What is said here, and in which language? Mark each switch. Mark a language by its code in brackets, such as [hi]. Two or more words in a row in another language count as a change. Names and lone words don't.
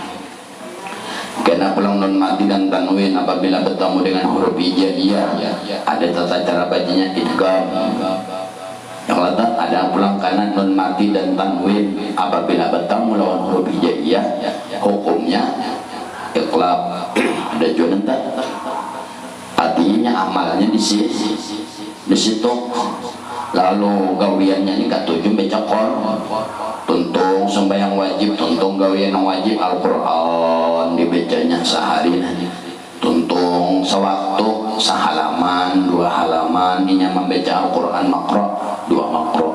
[bjn] Karena pulang nun mati dan tanwin apabila bertemu dengan huruf hijaiyah, ada tata cara bacanya idgham. Yang lain ada pulang kanan nun mati dan tanwin apabila bertemu lawan huruf hijaiyah, hukumnya iqlab. Ada juga nanti artinya amalnya di situ. Lalu gawiannya ini katuju baca Quran, tuntung sembahyang wajib, tuntung gawian wajib Al-Quran dibacanya sehari, tuntung sewaktu sehalaman, 2 halaman, inya membaca Al-Quran makro, 2 makro.